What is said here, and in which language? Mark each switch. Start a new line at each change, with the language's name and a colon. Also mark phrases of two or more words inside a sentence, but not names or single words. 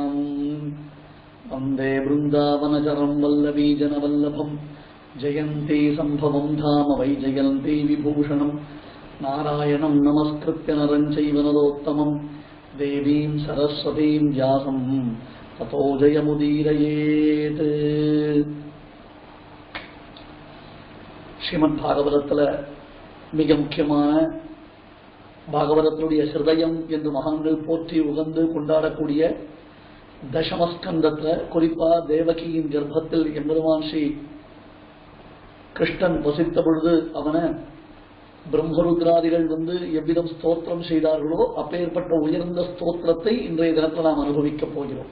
Sanskrit: वन्दे वृन्दावनचरं वल्लवीजनवल्लभं जयन्ती सम्भवं धाम वै जयन्ती विभूषणं नारायणं नमस्कृत्य नरं चैव नरोत्तमं देवीं सरस्वतीं व्यासं ततो जयमुदीरयेत्।
Tamil: श्रीमद् भागवतத்தில் மிக முக்கியமான பாகவதத்தினுடைய ஹிருதயம் என்று மகான்கள் போற்றி உகந்து கொண்டாடக்கூடிய தசமஸ்கந்தத்தில் குறிப்பா தேவகியின் கர்ப்பத்தில் எம்பெருமான் ஸ்ரீ கிருஷ்ணன் வசித்த பொழுது அவனை பிரம்மருத்ராதிகள் எவ்விதம் ஸ்தோத்திரம் செய்தார்களோ அப்பேற்பட்ட உயர்ந்த ஸ்தோத்திரத்தை இன்றைய தினத்தில் நாம் அனுபவிக்கப் போகிறோம்.